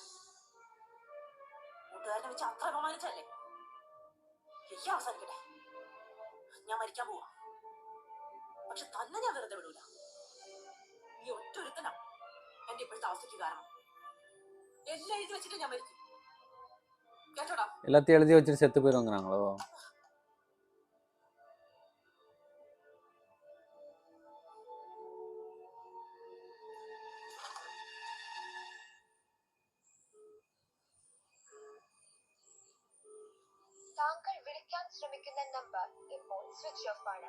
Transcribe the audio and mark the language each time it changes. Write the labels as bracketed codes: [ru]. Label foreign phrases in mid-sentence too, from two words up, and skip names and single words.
[ml] കൂട്ടുകാരനെ വെച്ച് അത്ര അപമാനിച്ചല്ലേ. എനിക്ക് അവസാനിക്കട്ടെ. ഞാൻ മരിക്കാൻ പോവാ. പക്ഷെ തന്നെ ഞാൻ വെറുതെ വിടൂല. ഈ ഒറ്റൊരുത്തനാ എന്റെ ഇപ്പോഴത്തെ അവസ്ഥയ്ക്ക് കാരണം. എല്ലാം എഴുതി വെച്ചിട്ട് ഞാൻ മരിക്കും. കേട്ടോടാ. [ta] எல்லாத்தையும் எழுதி வச்சுட்டு செத்து போயிருவாங்கறாங்களோ. [ml] താങ്കൾ വിളിക്കാൻ ശ്രമിക്കുന്ന നമ്പർ ഇപ്പോൾ [en] switch off [ml] ആണ്.